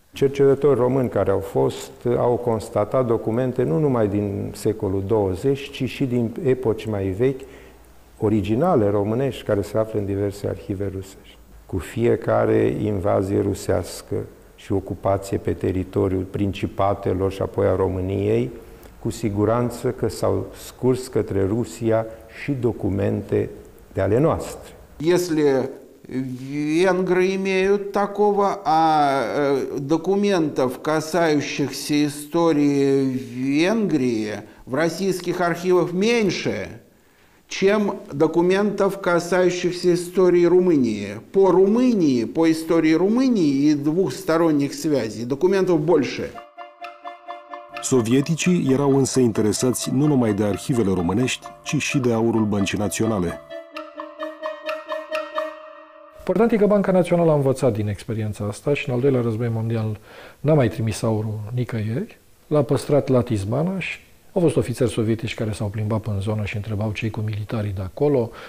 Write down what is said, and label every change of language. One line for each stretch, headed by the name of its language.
Romanian: Cercetători români care au constatat documente nu numai din secolul 20, ci și din epoci mai vechi, originale românești, care se află în diverse arhive rusești. Cu fiecare invazie rusească și ocupație pe teritoriul principatelor și apoi a României, cu siguranță că s-au scurs către Rusia și documente de ale noastre.
Russian: Если венгры имеют такого, а документов, касающихся истории Венгрии, в российских архивах меньше, чем документов, касающихся истории Румынии. По Румынии, по истории Румынии и двухсторонних связей документов больше.
Romanian: Sovieticii erau însă interesați nu numai de arhivele românești, ci și de aurul Băncii Naționale. Important e că Banca Națională a învățat din experiența asta și în al doilea război mondial n-a mai trimis aurul nicăieri, l-a păstrat la Tizmana și au fost ofițeri sovietici care s-au plimbat pe în zonă și întrebau cei cu militarii de acolo.